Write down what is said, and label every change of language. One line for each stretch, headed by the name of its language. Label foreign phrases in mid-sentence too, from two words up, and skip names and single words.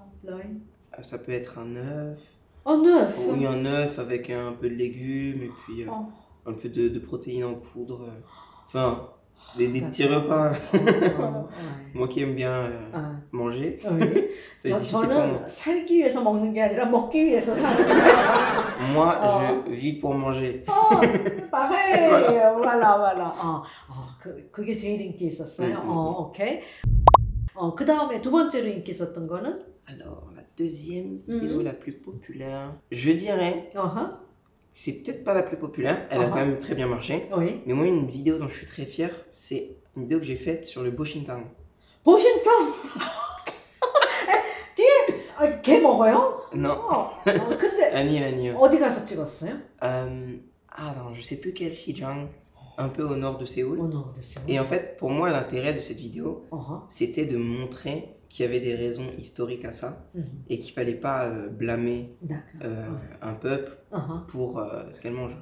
French: Ça peut être un œuf. Un œuf? Oui, un œuf avec un peu de légumes et puis un peu de protéines en poudre. Enfin, des petits repas. Moi qui aime bien manger, c'est difficile pour moi.
Korean: 살기 위해서 먹는 게 아니라 먹기 위해서 사는
French: Moi, je vis pour manger. pareil. voilà.
Korean: 그게 제일 인기 있었어요. 오케이. 그 다음에 두 번째로 인기 있었던 거는?
French: Alors, la deuxième vidéo la plus populaire, je dirais, c'est peut-être pas la plus populaire, elle a quand même très bien marché, mais moi une vidéo dont je suis très fier, c'est une vidéo que j'ai faite sur le Boshintang. Boshintang?
Korean: 뒤에 개 먹어요?
French: Non.
Korean: 근데 아니요. 어디 가서 찍었어요?
French: Non, je sais plus quel Xinjiang, un peu au nord de Séoul. Au nord de Séoul. Et en fait, pour moi, l'intérêt de cette vidéo, c'était de montrer qu'il y avait des raisons historiques à ça et qu'il fallait pas blâmer un peuple pour ce qu'elle mange.